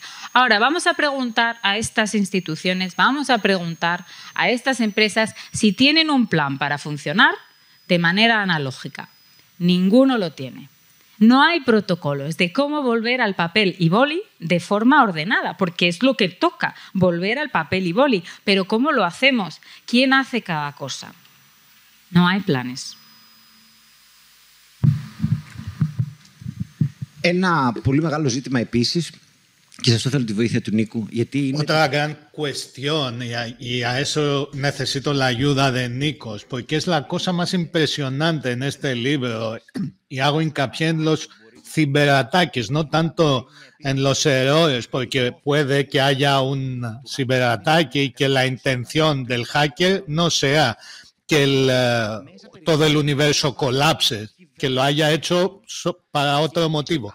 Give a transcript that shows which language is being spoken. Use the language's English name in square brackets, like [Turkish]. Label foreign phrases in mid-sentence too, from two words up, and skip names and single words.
[Spanish] Ahora, vamos a preguntar a estas instituciones, vamos a preguntar a estas empresas si tienen un plan para funcionar de manera analógica. Ninguno lo tiene. No hay protocolos de cómo volver al papel y boli de forma ordenada, porque es lo que toca, volver al papel y boli. Pero ¿cómo lo hacemos? ¿Quién hace cada cosa? No hay planes. [Greek] Ένα πολύ μεγάλο ζήτημα επίσης, και σας θέλω τη βοήθεια του Νίκου, γιατί είναι... [Spanish] Otra gran cuestión, y a eso necesito la ayuda de Nikos, porque es la cosa más impresionante en este libro, y hago hincapié en los ciberataques, no tanto en los errores, porque puede que haya un ciberataque y que la intención del hacker no sea que todo el universo colapse, que lo haya hecho para otro motivo.